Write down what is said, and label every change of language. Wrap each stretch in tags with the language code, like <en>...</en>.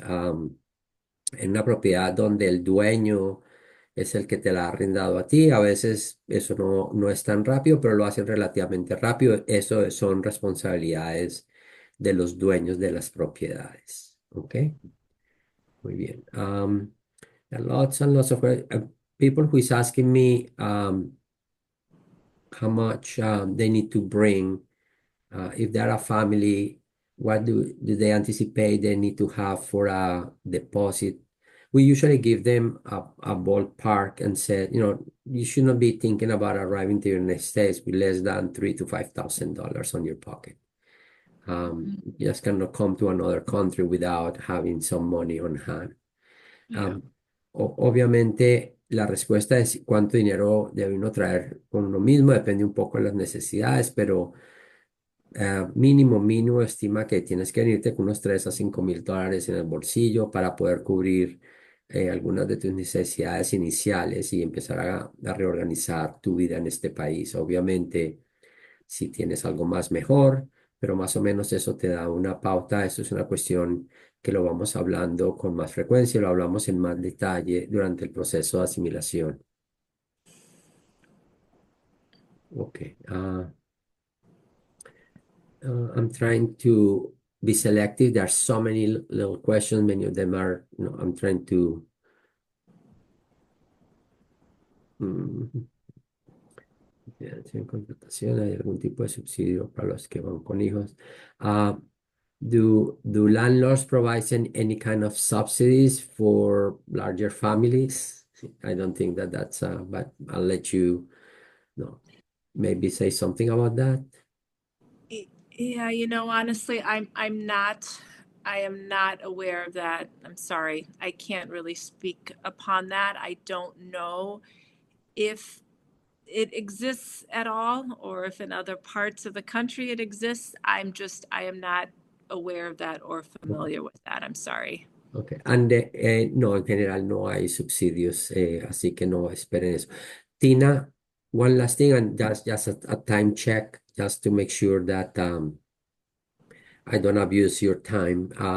<es>En una propiedad donde el dueño es el que te la ha arrendado a ti, a veces eso no es tan rápido, pero lo hacen relativamente rápido. Eso son responsabilidades de los dueños de las propiedades. ¿Ok? Muy bien.</es> <en>Lots and lots of people who is asking me how much they need to bring. If they're a family, what do they anticipate they need to have for a deposit? We usually give them a ballpark and say, you know, you should not be thinking about arriving to the United States with less than $3,000 to $5,000 on your pocket. You just cannot come to another country without having some money on hand. Yeah.</en> <es>Obviamente, la respuesta es cuánto dinero debe uno traer con uno mismo, depende un poco de las necesidades, pero mínimo estima que tienes que venirte con unos $3,000 a $5,000 en el bolsillo para poder cubrir algunas de tus necesidades iniciales y empezar a reorganizar tu vida en este país. Obviamente, si tienes algo más mejor, pero más o menos eso te da una pauta. Eso es una cuestión que lo vamos hablando con más frecuencia, lo hablamos en más detalle durante el proceso de asimilación. Ok.</es> <en>I'm trying to be selective. There are so many little questions. Many of them are, I'm trying to.</en> <es>Sin contratación, ¿hay algún tipo de subsidio para los que van con hijos?</es> <en>Uh, do landlords provide any kind of subsidies for larger families? I don't think that that's but I'll let you know. Maybe say something about that. Yeah, honestly, I am not aware of that. I'm sorry. I can't really speak upon that. I don't know if it exists at all or if in other parts of the country it exists. I am not aware of that or familiar with that. I'm sorry. Okay.</en> <es>And no, en general no hay subsidios, así que no esperen eso.</es> <en>Tina, one last thing, and just a time check, just to make sure that I don't abuse your time.</en>